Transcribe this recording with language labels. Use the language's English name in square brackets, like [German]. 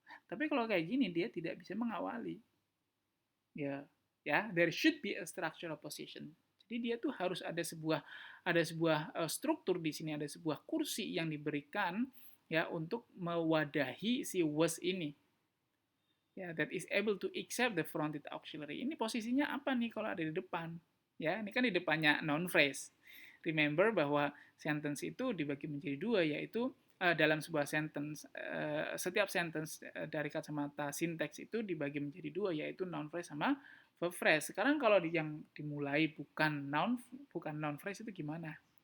[Indonesian] Tapi kalau kayak gini dia tidak bisa mengawali. [English] Ya, there should be a structural position. [Indonesian] Jadi dia tuh harus ada sebuah struktur di sini, ada sebuah kursi yang diberikan ya untuk mewadahi si was ini. [English] Ya, that is able to accept the fronted auxiliary. [Indonesian] Ini posisinya apa nih kalau ada di depan? Ya, ini kan di depannya noun phrase. Remember bahwa sentence itu dibagi menjadi 2, yaitu dalam sebuah sentence, setiap sentence dari kacamata sinteks itu dibagi menjadi 2, yaitu noun phrase sama verb phrase. Sekarang kalau yang dimulai bukan noun phrase itu gimana?